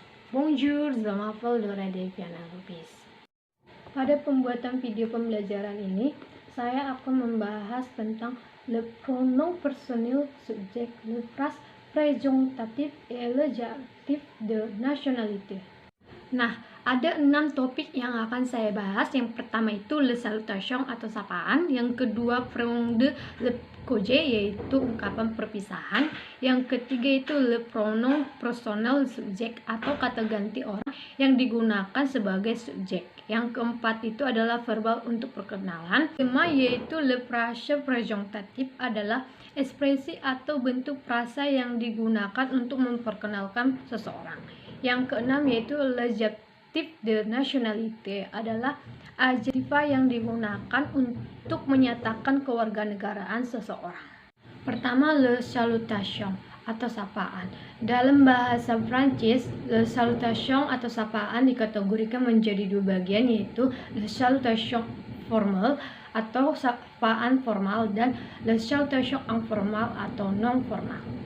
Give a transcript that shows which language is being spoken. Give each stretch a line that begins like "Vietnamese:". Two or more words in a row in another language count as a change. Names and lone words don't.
French: Bonjour, je m'appelle
Indonesian: Dora Deviana Lubis. Pada pembuatan video pembelajaran ini, saya akan membahas tentang
French: le pronom personnel subject, le phrase présentatif et le adjectif de nationalité.
Indonesian: Nah, ada 6 topik yang akan saya bahas. Yang pertama itu
French: le salutation
Indonesian: atau sapaan, yang kedua
French: pronom de le congé
Indonesian: yaitu ungkapan perpisahan, yang ketiga itu
French: le pronom personnel subject
Indonesian: atau kata ganti orang yang digunakan sebagai subjek, yang keempat itu adalah verbal untuk perkenalan, kelima yaitu
French: le phrase présentatif
Indonesian: adalah ekspresi atau bentuk frasa yang digunakan untuk memperkenalkan seseorang. Yang keenam yaitu
French: l'adjectif de nationalité
Indonesian: adalah adjektif yang digunakan untuk menyatakan kewarganegaraan seseorang. Pertama,
French: le salutation
Indonesian: atau sapaan. Dalam bahasa Prancis,
French: le salutation
Indonesian: atau sapaan dikategorikan menjadi dua bagian, yaitu
French: le salutation formal
Indonesian: atau sapaan formal dan
French: le salutation informal
Indonesian: atau non formal.